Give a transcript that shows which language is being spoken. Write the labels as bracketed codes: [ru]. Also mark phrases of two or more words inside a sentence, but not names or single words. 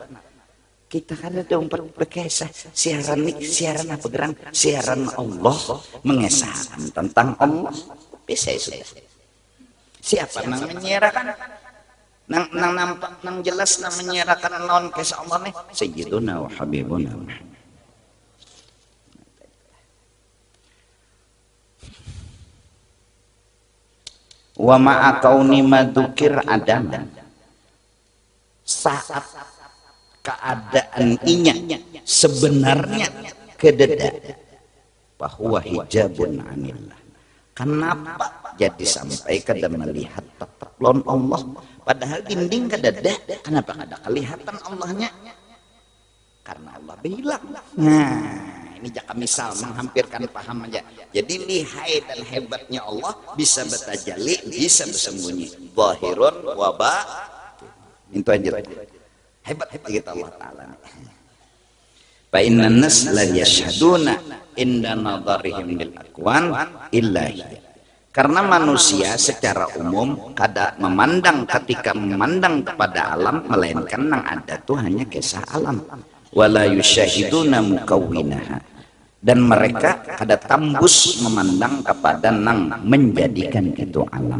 [bjn] Kita kan ada berkisah siaran apa gerang siaran Allah mengesahkan tentang Allah. Bisa sudah. Siapa nang menyiarkan? Nang nampak nang jelas nang menyiarkan lawan kisah Allah nih [ar] Sayyiduna wa Habibuna. Wa ma'a kauni madzukir adam, [bjn] saat keadaan inya sebenarnya kededa bahwa [ar] hijabun anillah. [bjn] Kenapa jadi sampai kada melihat tetap lawan Allah padahal dinding kededa? Kenapa kada kelihatan Allahnya? Karena Allah bilang. Nah, ini jaka misal menghampirkan paham aja. Jadi lihai dan hebatnya Allah bisa bertajalli, bisa bersembunyi. [ar] Zahirun wa batin. [bjn] Itu aja. Hebat kita Allah Ta'ala. [ar] Fa inna nas la yashhaduna inda nadharihim lil akwan illahi. [bjn] Karena manusia secara umum kada memandang ketika memandang kepada alam melainkan yang ada tuh hanya kisah alam. [ar] Wala yusyahiduna mukawwinaha. [bjn] Dan mereka kada tambus memandang kepada nang menjadikan itu alam.